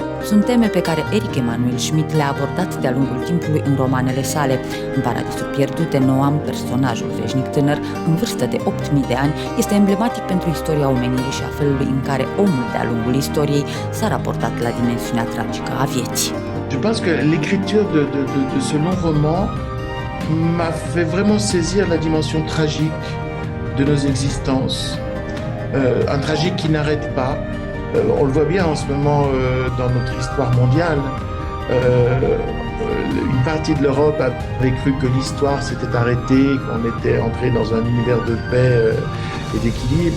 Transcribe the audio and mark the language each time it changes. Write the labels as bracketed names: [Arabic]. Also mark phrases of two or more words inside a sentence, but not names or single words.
[Romanian] Sunt teme pe care Eric Emanuel Schmidt le-a abordat de-a lungul timpului în romanele sale. În Paradisul pierdute, Noam, personajul veșnic tânăr, în vârstă de 8.000 de ani, este emblematic pentru istoria omenirii și a felului în care omul de-a lungul istoriei s-a raportat la dimensiunea tragică a vieții. [French] Je pense que l'écriture de ce long roman m'a fait vraiment saisir la dimension tragique de nos existences. Un tragique qui n'arrête pas. On le voit bien en ce moment dans notre histoire mondiale. Une partie de l'Europe avait cru que l'histoire s'était arrêtée, qu'on était entré dans un univers de paix et d'équilibre.